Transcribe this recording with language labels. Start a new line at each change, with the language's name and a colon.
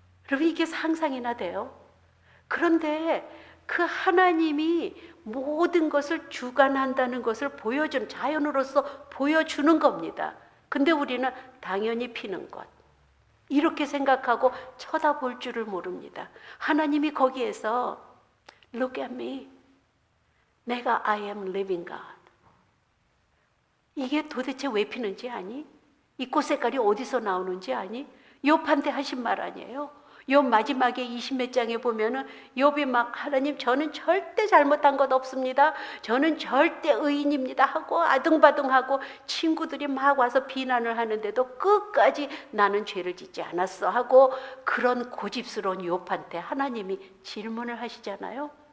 Korean: 여러분, 이게 상상이나 돼요? 그런데 그 하나님이 모든 것을 주관한다는 것을 자연으로서 보여주는 겁니다. 근데 우리는 당연히 피는 것, 이렇게 생각하고 쳐다볼 줄을 모릅니다. 하나님이 거기에서
English: Look at me.
Korean: 내가
English: I am living God.
Korean: 이게 도대체 왜 피는지 아니? 이 꽃 색깔이 어디서 나오는지 아니? 욥한테 하신 말 아니에요? 욥 마지막에 20몇 장에 보면은 욥이 막 하나님 저는 절대 잘못한 것 없습니다. 저는 절대 의인입니다 하고 아등바등하고 친구들이 막 와서 비난을 하는데도 끝까지 나는 죄를 짓지 않았어 하고 그런 고집스러운 욥한테 하나님이 질문을 하시잖아요.